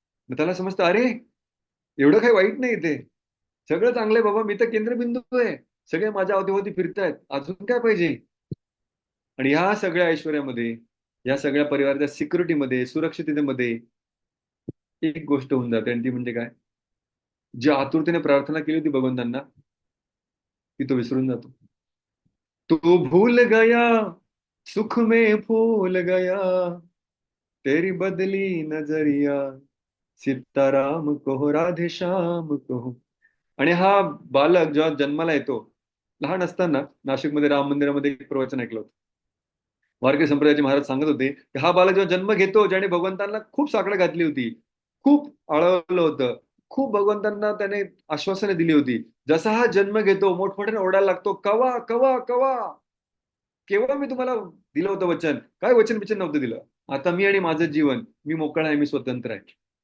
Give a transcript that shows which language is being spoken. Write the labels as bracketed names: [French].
[Marathi] मग त्याला समजतं, अरे एवढं काही वाईट नाही इथे, सगळं चांगलंय बाबा, मी तर केंद्रबिंदू आहे, सगळे माझ्या अवतीभोवती फिरतायत, अजून काय पाहिजे. आणि ह्या सगळ्या ऐश्वर्यामध्ये, या सगळ्या परिवाराच्या सिक्युरिटीमध्ये, सुरक्षिततेमध्ये एक गोष्ट होऊन जाते, आणि ती म्हणजे काय, जी आतुरतेने प्रार्थना केली होती भगवंतांना, ती तो विसरून जातो. [Hindi] तू भूल गया, सुख में फूल गया, तेरी बदली नजरिया, सीताराम कहो राधे श्याम कहो. [Marathi] आणि हा बालक जेव्हा जन्माला येतो, लहान असताना नाशिकमध्ये राम मंदिरामध्ये एक प्रवचन ऐकलं होतं. वारकरी संप्रदायाचे महाराज सांगत होते की हा बालक जेव्हा जन्म घेतो, ज्याने भगवंतांना खूप साकडं घातली होती, खूप आळवलं होतं, खूप भगवंतांना त्याने आश्वासने दिली होती, जसा हा जन्म घेतो मोठमोठ्याने ओरडायला लागतो, कवा कवा कवा, केव्हा मी तुम्हाला दिलं होतं वचन, काय वचन बिचन नव्हतं दिलं, आता मी आणि माझं जीवन, मी मोकळा आहे, मी स्वतंत्र आहे.